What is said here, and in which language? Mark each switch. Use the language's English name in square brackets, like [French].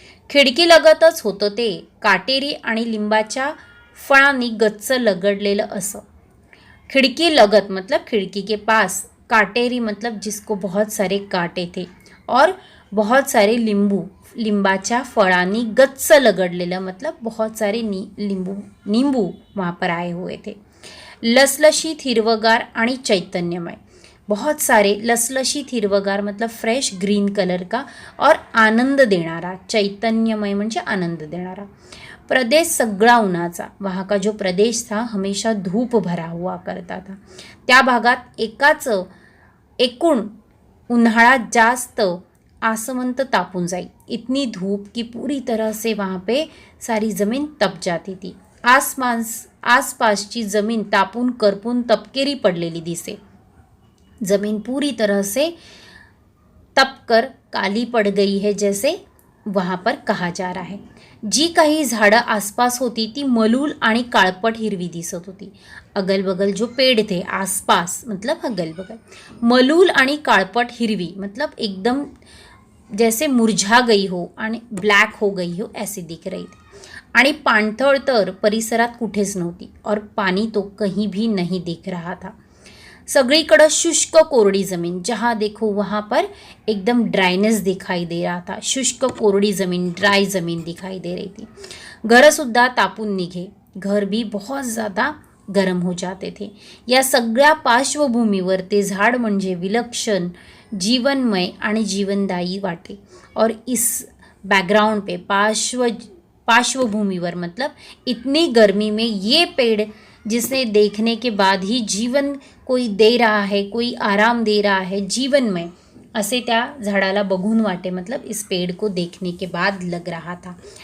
[Marathi] खिडकी लगतच होतं ते, काटेरी आणि लिंबाच्या फळांनी गच्च लगडलेलं असं. [Hindi] खिड़की लगत मतलब खिड़की के पास, काटेरी मतलब जिसको बहुत सारे काटे थे, और बहुत सारे [Marathi] लिंबाच्या फळांनी गच्च लगडलेलं [Hindi] मतलब बहुत सारे नींबू वहाँ पर आए हुए थे. [Marathi] लसलशीत हिरवगार आणि चैतन्यमय, बहुत सारे लसलशीत हिरवगार [Hindi] मतलब फ्रेश ग्रीन कलर का, और [Marathi] आनंद देणारा, चैतन्यमय म्हणजे आनंद देणारा. प्रदेश सगळा उन्हाचा, [Hindi] वहाँ का जो प्रदेश था हमेशा धूप भरा हुआ करता था. [Marathi] त्या भागात एकूण उन्हाळा जास्त आसमंत तापून जाई, [Hindi] इतनी धूप कि पूरी तरह से वहाँ पे सारी ज़मीन तप जाती थी. [Marathi] आसपासची ज़मीन तापून करपून तपकेरी पडलेली दिसे. [Hindi] ज़मीन पूरी तरह से तप कर काली पड़ गई है जैसे वहाँ पर कहा जा रहा है. [Marathi] जी काही झाडं आसपास होती ती मलूल आणि काळपट हिरवी दिसत होती. [Hindi] अगल बगल जो पेड़ थे आसपास मतलब अगल बगल, [Marathi] मलूल आणि काळपट हिरवी [Hindi] मतलब एकदम जैसे मुरझा गई हो आणि ब्लॅक हो गई हो ऐसी दिख रही थी. [Marathi] आणि पाणथळ तर परिसरात कुठेच नव्हती, [Hindi] और पानी तो कहीं भी नहीं दिख रहा था. [Marathi] सगळीकडं शुष्क कोरडी [Hindi] ज़मीन, जहाँ देखो वहाँ पर एकदम ड्राइनेस दिखाई दे रहा था. शुष्क कोरडी ज़मीन, ड्राई ज़मीन दिखाई दे रही थी. [Marathi] घरसुद्धा तापून निघे, [Hindi] घर भी बहुत ज़्यादा गरम हो जाते थे. [Marathi] या सगळ्या पार्श्वभूमीवर ते झाड म्हणजे विलक्षण, जीवनमय आणि जीवनदायी वाटे. [Hindi] और इस बैकग्राउंड पे पार्श्वभूमिवर मतलब इतनी गर्मी में ये पेड़ जिसने देखने के बाद ही जीवन कोई दे रहा है, कोई आराम दे रहा है, [Marathi] जीवनमय असे त्या झाडाला बघून वाटे, [Hindi] मतलब इस पेड़ को देखने के बाद लग रहा था.